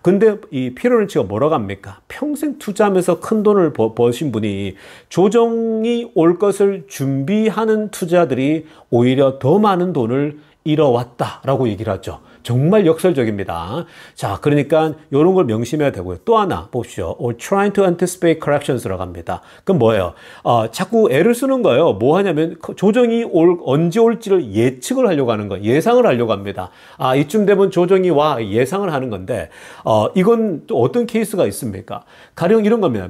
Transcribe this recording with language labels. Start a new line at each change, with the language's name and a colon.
Korean: 근데 이 피터 린치가 뭐라고 합니까? 평생 투자하면서 큰 돈을 버신 분이 조정이 올 것을 준비하는 투자들이 오히려 더 많은 돈을 잃어왔다라고 얘기를 하죠. 정말 역설적입니다. 자, 그러니까 이런 걸 명심해야 되고요. 또 하나 보십시오.
English: or trying to anticipate corrections
Korean: 라고 합니다. 그럼 뭐예요? 자꾸 애를 쓰는 거예요. 뭐 하냐면 조정이 언제 올지를 예측을 하려고 하는 거예요. 예상을 하려고 합니다. 이쯤 되면 조정이 와 예상을 하는 건데 이건 또 어떤 케이스가 있습니까? 가령 이런 겁니다.